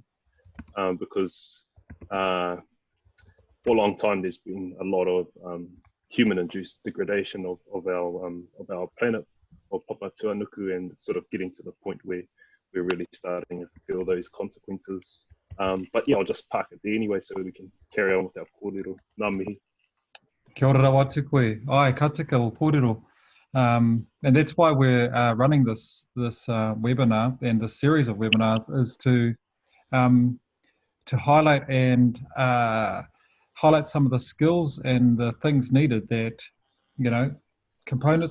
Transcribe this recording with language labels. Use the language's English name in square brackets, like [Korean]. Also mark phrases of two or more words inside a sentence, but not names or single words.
[English] Because for a long time there's been a lot of human-induced degradation of our planet, of Papa Tuanuku, and sort of getting to the point where we're really starting to feel those consequences. But yeah, I'll just park it there anyway so we can carry on with our kōrero. [Māori] Ngā mihi. Kia ora wā te koe. Ai, ka tika o kōrero. [English] And that's why we're running this webinar, and this series of webinars is to highlight and highlight some of the skills and the things needed that, components